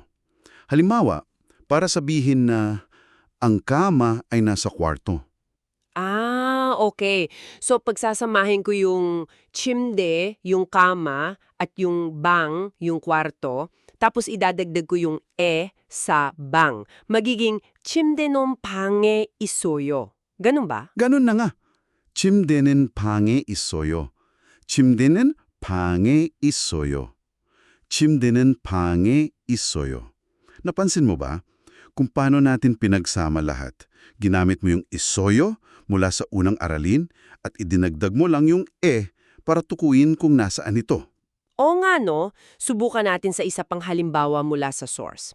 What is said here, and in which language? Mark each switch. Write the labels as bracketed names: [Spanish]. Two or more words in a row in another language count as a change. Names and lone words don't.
[Filipino] Halimbawa, para sabihin na ang kama ay nasa kwarto. Okay. So, pagsasamahin ko yung chimde, yung kama, at yung bang, yung kwarto, tapos idadagdag ko yung sa bang. [Korean] Magiging 침대는 방에 있어요. [Filipino] Ganun ba? Ganun na nga. [Korean] 침대는 방에 있어요. 침대는 방에 있어요. 침대는 방에 있어요. [Filipino] Napansin mo ba? Kung paano natin pinagsama lahat. Ginamit mo yung isoyo mula sa unang aralin at idinagdag mo lang yung para tukuyin kung nasaan ito. O nga no, subukan natin sa isa pang halimbawa mula sa source.